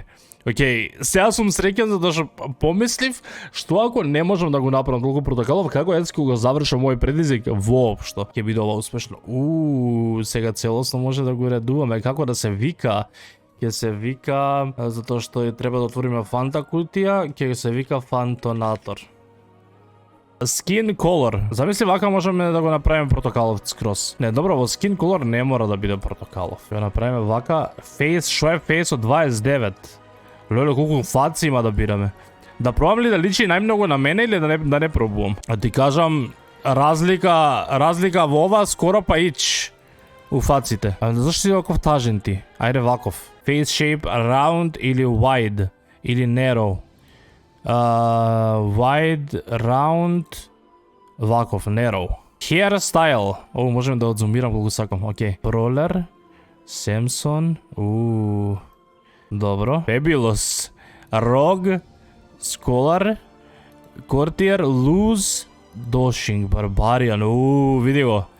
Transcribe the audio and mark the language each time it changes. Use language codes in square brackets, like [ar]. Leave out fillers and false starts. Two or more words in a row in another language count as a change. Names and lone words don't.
[mk] Океј, сега сум среќен затоа што помислив што ако не можам да го направам толку протокалов, како јас ќе го завршам мој предизвик воопшто. Ќе биде ова успешно. Сега целосно може да го редуваме како да се вика. Ќе се вика затоа што треба да отвориме фанта кутија, ќе се вика фантонатор. [en] Skin color. [mk] Замисли вака можеме да го направиме протокалов скрос. Не, добро, во [en] skin color [mk] не мора да биде протокалов. Ја направиме вака. Face, шо е face од 29? Леле, колку фаци има да бираме. Да пробам ли да личи најмногу на мене или да не пробувам? А ти кажам, разлика во ова скоро па ич у фаците. А зашто си ваков тажен ти? Ајде ваков. [en] Face shape round или wide или narrow. Wide, round, ваков, narrow. [mk] Hairstyle. Можем да одзумирам колку сакам. Океј. Пролер, Семсон. Добро. Fabulous. [en] Rog, Scholar, Courtier, Luz, Doshing, Barbarian. [mk] Види го.